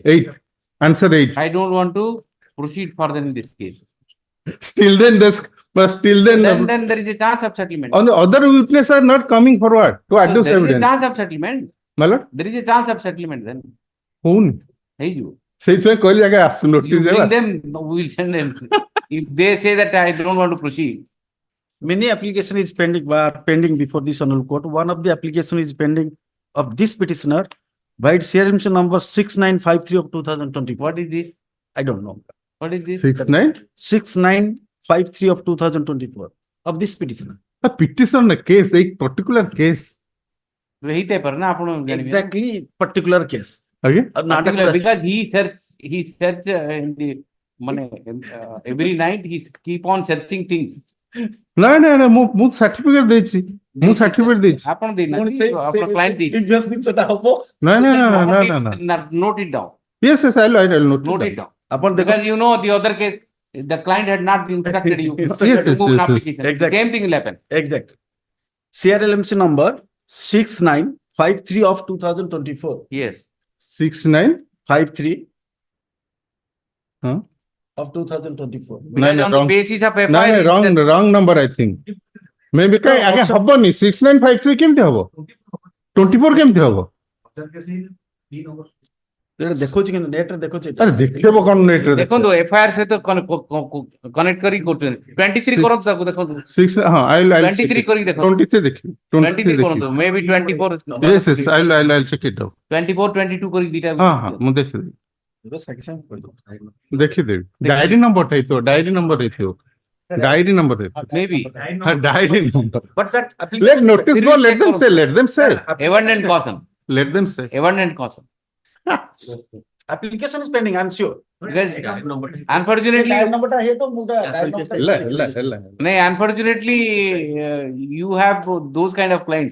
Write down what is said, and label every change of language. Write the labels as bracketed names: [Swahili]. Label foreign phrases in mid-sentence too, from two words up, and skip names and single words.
[English] 8, answer 8. I don't want to proceed further in this case. Still then, Then there is a chance of settlement. on the other witnesses are not coming forward to adduce There is a evidence. chance of settlement. My lord, There is a chance of settlement then. whom? Hey, you. [Odia] ସେଇଥିପାଇଁ କହିଲି ଆଜ୍ଞା ଆସୁ [English] You notice bring [Odia] ଦେବା। [English] them, we will send them. If they say that I don't want to proceed. Many application is pending before this honorable court. One of the application is pending of this petitioner by CRMC number 6953 of 2020. What is this? I don't know. What is this? 6953 of 2024 of this petitioner. A petition case, a particular case. Exactly particular case. Okay. Particular, because he search in the money every night he keep on searching things. No, [Odia] ମୁଁ certificate ଦେଇଛି। ମୁଁ certificate ଦେଇଛି। ଆପଣ ଦେଇନାହାନ୍ତି, ଆପଣ client ଦେଇଛି। Investment ସେଟା ହବ। [English] No. Note it down. Yes, I'll Note it down. Because you know the other case, the client had not instructed you to move an application. Exactly. Same thing will happen. Exact. CRLMC number 6953 of 2024. Yes. 6953. Huh? Of 2024. Because on the basis of FIR, wrong number, I think. Maybe [Odia] ଆଜ୍ଞା ହବନି 6953 କେମିତି ହବ? 24 କେମିତି ହବ? ଦେଖୁଛି କିନ୍ତୁ ନେଟ୍ ରେ ଦେଖୁଛି। ଆରେ ଦେଖେଇବ କଣ ନେଟ୍ ରେ? ଦେଖନ୍ତୁ FIR ସହିତ କନେକ୍ଟ କରି କରୁଛନ୍ତି। 23 କରନ୍ତୁ ତାକୁ ଦେଖନ୍ତୁ। 6 ହଁ I'll 23 କରି ଦେଖନ୍ତୁ। 23 ଦେଖିବି। 23 କରନ୍ତୁ। Maybe 24. [English] Yes, I'll check it out. [Odia] 24 22 କରି ଦିଟା। ହଁ ମୁଁ ଦେଖିଦେବି। ଦେଖିଦେବି। [English] diary number [Odia] ହେଇଥିବ, [English] diary number [Odia] ହେଇଥିବ। [English] Diary number. Maybe. Diary number. But that let notice go, let them say, let them say. Abundant caution. Let them say. Abundant caution. Application is pending, I'm sure. Because unfortunately, unfortunately, you have those kind of clients.